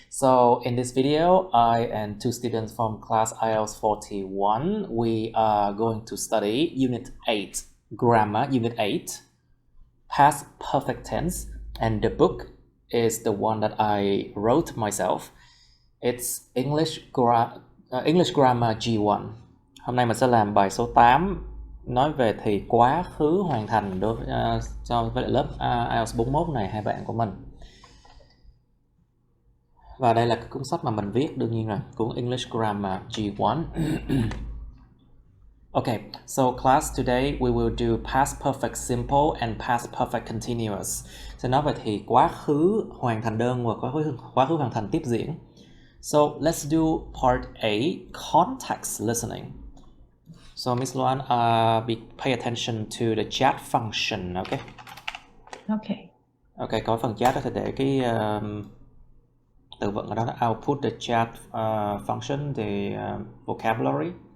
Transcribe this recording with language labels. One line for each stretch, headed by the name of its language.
English: So in this video, I and two students from class IELTS 41, we are going to study Unit 8, Grammar Unit 8, Past Perfect Tense, and the book is the one that I wrote myself. It's English Grammar G1.
Vietnamese: Hôm nay mình sẽ làm bài số 8, nói về thì quá khứ hoàn thành đối với, cho với lớp IELTS 41 này, hai bạn của mình. Và đây là cái cuốn sách mà mình viết, đương nhiên rồi, cuốn English Grammar G1.
English: Okay, so class today we will do past perfect simple and past perfect continuous.
Vietnamese: Sẽ nói về thì quá khứ hoàn thành đơn và quá khứ hoàn thành tiếp diễn.
English: So let's do part A, context listening. So Miss Luan, pay attention to the chat function, okay? Okay.
Vietnamese: Okay, có phần chat đó thì để cái từ vựng ở đó là
English: I'll put the chat function, the vocabulary.